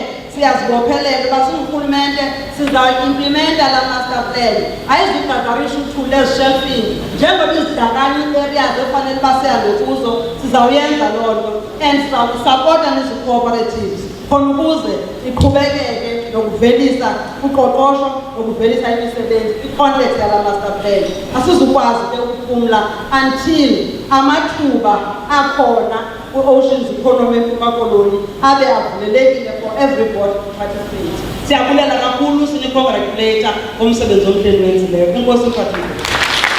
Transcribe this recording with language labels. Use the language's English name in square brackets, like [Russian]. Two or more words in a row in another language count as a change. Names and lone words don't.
[Xhosa] Siyazibophelela uba singurhulumente sizawuyimplimenta la [English] master plan, [Xhosa] ayizugagarisha uthule ezishelfini njengoba izidakani areas efanele uba sihambe kuzo. Sizawuyenza loo nto and sizawusapota nezi-cooperatives khona ukuze iqhubekeke nokuvelisa uqoqosho nokuvelisa imisebenzi i-context yala [English] master plan. [Xhosa] Asizukwazi ke ukuphumla until amathuba akhona ku- [English] oceans economy [Xhosa] eMpuma Koloni abe avulelekile [English] for everybody to participate. [Xhosa] Siyabulela kakhulu, sini-congratulate ngomsebenzi omhle niwenzileyo. Enkosi mphathile.